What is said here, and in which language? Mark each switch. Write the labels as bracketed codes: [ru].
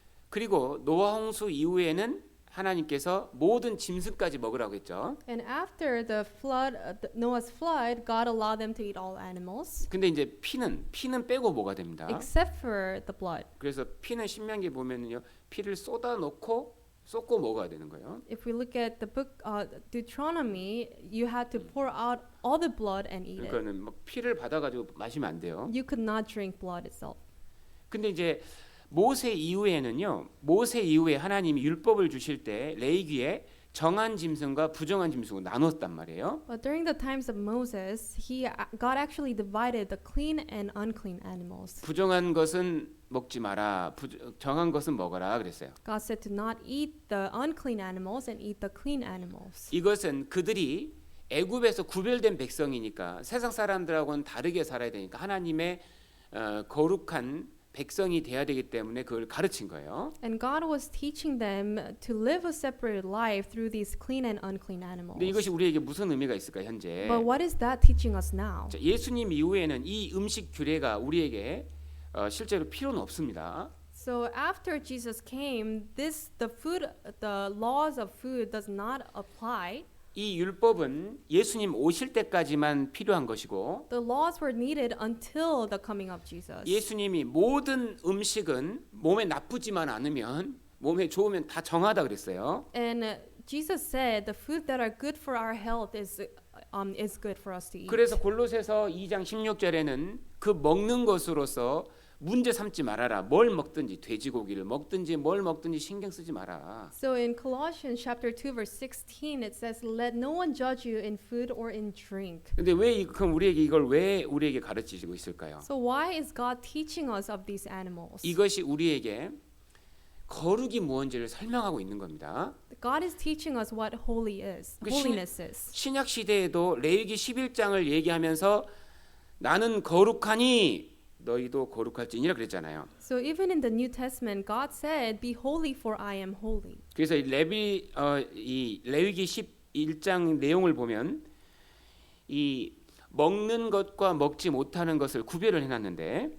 [ko] 그리고 노아 홍수 이후에는 하나님께서 모든 짐승까지 먹으라고 했죠. [en] And after the flood, Noah's flood, God allowed them to eat all animals. [ko] 근데 이제 피는 빼고 뭐가 됩니다. [en] Except for the blood. [ko] 그래서 피는 신명기 보면은요, 피를 쏟고 먹어야 되는 거예요. [en] If we look at the book Deuteronomy, you had to pour out all the blood and eat it. [ko] 그러니까는 막 피를 받아가지고 마시면 안 돼요. [en] You could not drink blood itself. [ko] 근데 이제 모세 이후에 하나님이 율법을 주실 때 레위기에 정한 짐승과 부정한 짐승을 나눴단 말이에요. [en] But during the times of Moses, God actually divided the clean and unclean animals. [ko] 부정한 것은 먹지 마라. 정한 것은 먹어라 그랬어요. [en] God said to not eat the unclean animals and eat the clean animals. [ko] 이것은 그들이 애굽에서 구별된 백성이니까 세상 사람들하고는 다르게 살아야 되니까 하나님의 거룩한 백성이 돼야 되기 때문에 그걸 가르친 거예요. [en] And God was teaching them to live a separated life through these clean and unclean animals. [ko] 근데 이것이 우리에게 무슨 의미가 있을까 현재? [en] But what is that teaching us now? [ko] 자, 예수님 이후에는 이 음식 규례가 우리에게 실제로 필요는 없습니다. [en] So after Jesus came, the laws of food does not apply. [ko] 이 율법은 예수님 오실 때까지만 필요한 것이고 [en] The laws were needed until the coming of Jesus. [ko] 예수님이 모든 음식은 몸에 나쁘지만 않으면 몸에 좋으면 다 정하다 그랬어요. [en] And Jesus said the food that are good for our health is good for us to eat. [ko] 그래서 골로새서 2장 16절에는 그 먹는 것으로서 문제 삼지 말아라. 뭘 먹든지 돼지고기를 먹든지 뭘 먹든지 신경 쓰지 마라. [en] So in Colossians chapter 2 verse 16 it says let no one judge you in food or in drink. [ko] 근데 그럼 이걸 왜 우리에게 가르치고 있을까요? [en] So why is God teaching us of these animals? [ko] 이것이 우리에게 거룩이 무엇인지를 설명하고 있는 겁니다. [en] God is teaching us what holiness is. [ko] 신약 시대에도 레위기 11장을 얘기하면서 나는 거룩하니 너희도 거룩할지니라 그랬잖아요. [en] So even in the New Testament, God said, "Be holy, for I am holy." [ko] 그래서 이 레위기 11장 내용을 보면 이 먹는 것과 먹지 못하는 것을 구별을 해놨는데.